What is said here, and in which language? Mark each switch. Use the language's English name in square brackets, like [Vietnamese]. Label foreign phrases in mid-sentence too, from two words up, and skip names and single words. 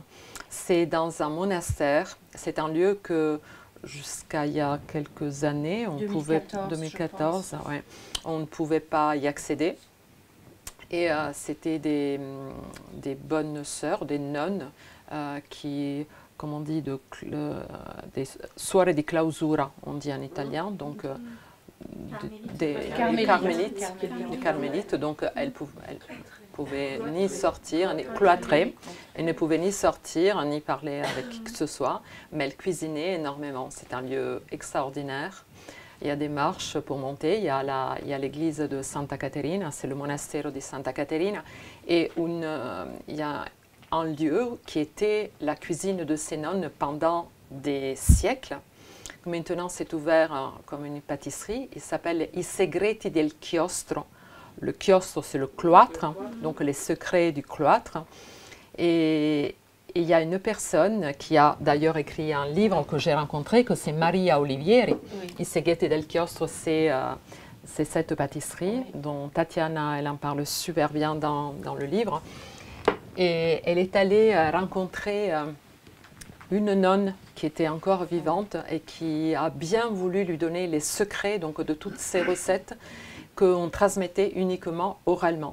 [French] C'est dans un monastère, c'est un lieu que jusqu'à il y a quelques années, 2014, ouais, on ne pouvait pas y accéder. Et c'était des bonnes sœurs, des nonnes qui, comme on dit, des [Italian] suore di clausura, [French] on dit en italien, donc des carmélites. Donc elles pouvaient ni sortir, ni cloîtrées, elles ne pouvaient ni sortir, ni parler avec qui que ce soit, mais elles cuisinaient énormément. C'est un lieu extraordinaire. Il y a des marches pour monter, il y a l'église de Santa Caterina, c'est le [Italian] monastero di Santa Caterina, [French] et il y a un lieu qui était la cuisine de ces nonnes pendant des siècles. Maintenant, c'est ouvert comme une pâtisserie. Il s'appelle I segreti del chiostro. Le chiostro, c'est le cloître, donc les secrets du cloître. Et il y a une personne qui a d'ailleurs écrit un livre que j'ai rencontré, que c'est Maria Olivieri. Oui. I segreti del chiostro, c'est cette pâtisserie dont Tatiana, elle en parle super bien dans le livre. Et elle est allée rencontrer une nonne qui était encore vivante et qui a bien voulu lui donner les secrets donc, de toutes ces recettes qu'on transmettait uniquement oralement.